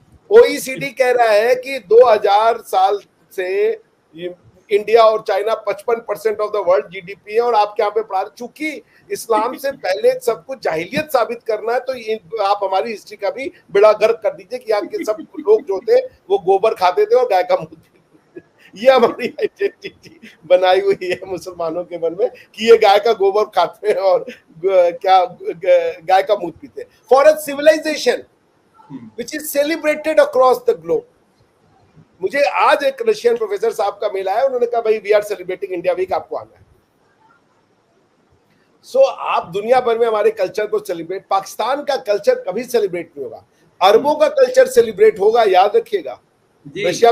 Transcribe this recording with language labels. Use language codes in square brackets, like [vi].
[hi] OECD कह रहा है कि 2000 साल से इंडिया और China 55% [en] of the world [hi] GDP है, और आपके यहाँ पे पढ़ा, चूंकि इस्लाम से पहले सब कुछ जाहिलियत साबित करना है, तो आप हमारी हिस्ट्री का भी बेड़ा गर्क कर दीजिए कि यहाँ के सब लोग जो थे वो गोबर खाते थे और गाय का मूत्र पीते थे। ये हमारी आइडेंटिटी बनाई हुई है मुसलमानों के मन में कि ये गाय का गोबर खाते हैं और क्या गाय का मूत्र पीते हैं। [en] For a civilization which is celebrated across the globe. [hi] मुझे आज एक रशियन प्रोफेसर साहब का मेल आया, उन्होंने कहा भाई [en] we are celebrating India week, [hi] आपको आना है। सो आप दुनिया भर में हमारे कल्चर को सेलिब्रेट, पाकिस्तान का कल्चर कभी सेलिब्रेट नहीं होगा, अरबों का कल्चर सेलिब्रेट होगा, याद रखिएगा। रशिया